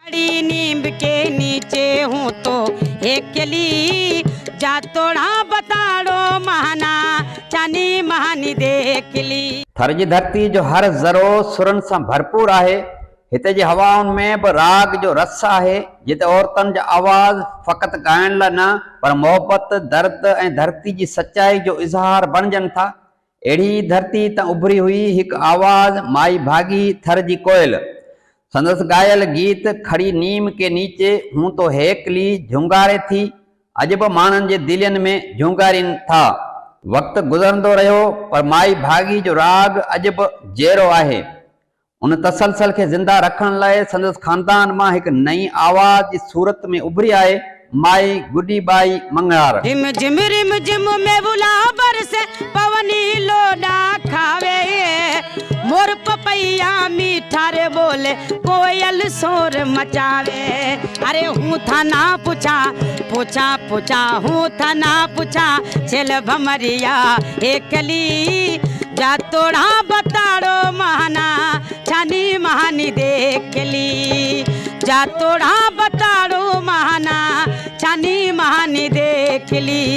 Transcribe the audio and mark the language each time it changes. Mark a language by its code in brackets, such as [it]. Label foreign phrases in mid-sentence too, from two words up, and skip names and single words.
[raj] खड़ी नीम के नीचे हूँ तो एकली, जा तोड़ा बताड़ो महाना चानी महानी देख ली। [sd] थर जी धरती जो हर ज़रो सुरन सां भरपूर आहे। हिते जी हवाउनि में बि राग जो रस आहे, जिते औरतुनि जा आवाज़ फ़क़ति ॻाइण लाइ न पर मोहबत, दर्द ऐं धरती जी सचाई जो इज़हार बणजनि था। अहिड़ी धरती त उभरी हुई हिकु आवाज़ माई भागी थर जी कोयल। संदसि ॻायल गीत खड़ी नीम के नीचे हूं तो हेकली झुंगारे थी, अॼु बि माण्हुनि जे दिलनि में झुंगारीनि था। वक़्तु गुज़रंदो रहियो पर माई भागी जो राग अॼु बि जहिड़ो आहे। उन तसलसल खे ज़िंदा रखण लाइ संदसि खानदान मां हिकु नई आवाज़ जी सूरत में उभरी आहे माई गुडी बाई मंगणार। [raj] रिम झिम में बुला बरसे पवनी लोडा खावे, मोर पपैया मीठा रे बोले कोयल शोर मचावे। अरे हूँ था ना पूछा पूछा पूछा, हूँ था ना पूछा छेल भमरिया एकली, जा तोड़ा बताड़ो महाना छानी महानी देख ली, जा तोड़ा बताड़ो महाना छानी महानी देख ली।